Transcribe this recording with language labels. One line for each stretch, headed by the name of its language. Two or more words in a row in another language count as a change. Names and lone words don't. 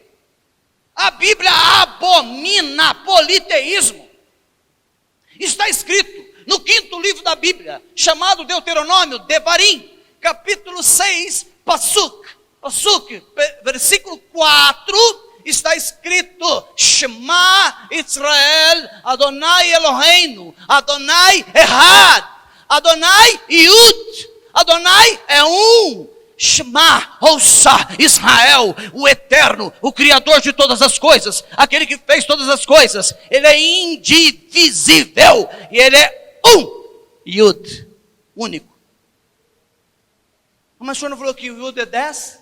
Portuguese: A Bíblia abomina politeísmo. Está escrito no 5º livro da Bíblia, chamado Deuteronômio, Devarim, capítulo 6, Pasuk, versículo 4, está escrito:
Hebrew: שמע ישראל, אדני אלהינו, אדני אחד, אדני יוד, אדני
Portuguese: é um. Shema, ouça Israel, o Eterno, o Criador de todas as coisas, aquele que fez todas as coisas. Ele é indivisível e ele é Yud, único. Mas o senhor não falou que o Yud é 10?